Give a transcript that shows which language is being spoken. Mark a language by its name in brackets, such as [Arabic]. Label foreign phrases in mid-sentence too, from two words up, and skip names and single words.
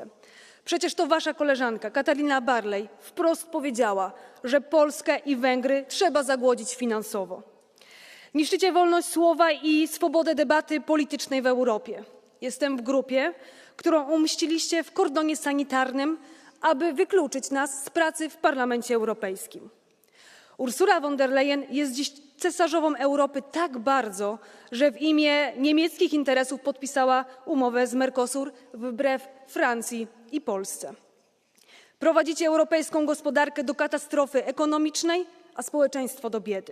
[Polish] Przecież to wasza koleżanka Katarina Barley wprost powiedziała, że Polskę i Węgry trzeba zagłodzić finansowo. Niszczycie wolność słowa i swobodę debaty politycznej w Europie. Jestem w grupie, którą umściliście w kordonie sanitarnym, aby wykluczyć nas z pracy w Parlamencie Europejskim. Ursula von der Leyen jest dziś cesarzową Europy tak bardzo, że w imię niemieckich interesów podpisała umowę z Mercosur wbrew Francji i Polsce. Prowadzicie europejską gospodarkę do katastrofy ekonomicznej, a społeczeństwo do biedy.